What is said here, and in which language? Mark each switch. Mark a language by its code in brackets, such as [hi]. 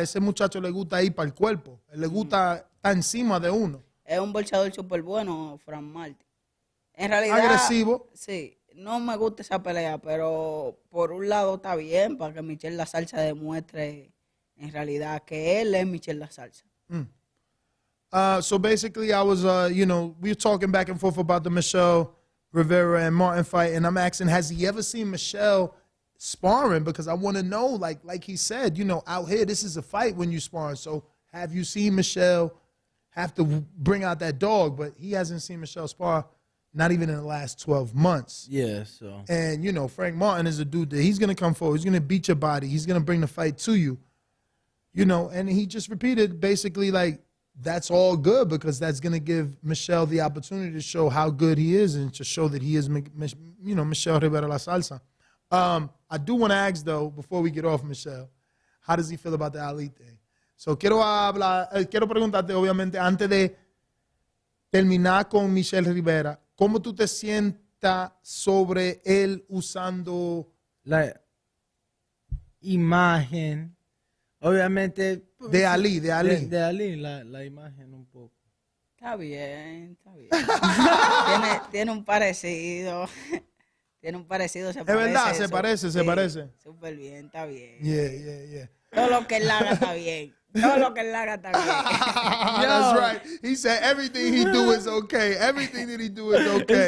[es] Ese muchacho le gusta ir para el cuerpo, él le gusta estar encima de uno. Es un boxeador súper bueno, Frank Martin. En realidad, Agresivo. sí, no me gusta esa pelea, pero por un lado está bien para que Michelle La Salsa demuestre en realidad que él es Michelle La Salsa. [en] So basically, I was, we were talking back and forth about the Michelle Rivera and Martin fight, and I'm asking, has he ever seen Michelle sparring? Because I want to know, like he said, out here, this is a fight when you sparring. So have you seen Michelle have to bring out that dog? But he hasn't seen Michelle spar, not even in the last 12 months. Yeah, so. And, Frank Martin is a dude that he's going to come forward. He's going to beat your body. He's going to bring the fight to you. And he just repeated basically like, that's all good because that's going to give Michelle the opportunity to show how good he is and to show that he is, Michelle Rivera La Salsa. I do want to ask, though, before we get off Michelle, how does he feel about the Ali thing? [es] So, quiero preguntarte, obviamente, antes de terminar con Michelle Rivera, ¿cómo tú te sientas sobre él usando La imagen, obviamente. de Ali? De Ali, la imagen un poco. Está bien, está bien. tiene un parecido. Tiene un parecido, se parece. Es verdad, se parece. Súper bien, está bien. [en] Yeah. [es] Todo lo que él haga está bien. Todo lo que él haga está bien. [en] That's right. He said everything he do is okay. Everything that he do is okay.